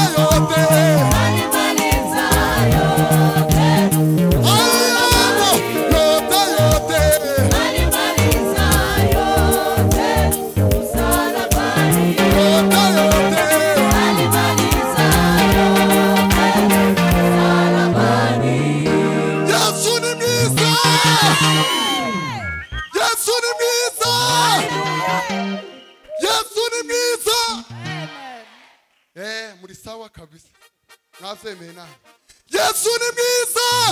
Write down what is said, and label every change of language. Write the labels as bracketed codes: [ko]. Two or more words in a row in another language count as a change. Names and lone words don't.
[sw] alimaliza yote alimaliza yote msalabani. Alimaliza yote msalabani. [rw] Yesu ni mwiza. Yesu ni mwiza. Yesu ni mwiza. Muri [sw] sawa kabisa. [rw] Mwazemeye nawe. Yesu ni mwiza.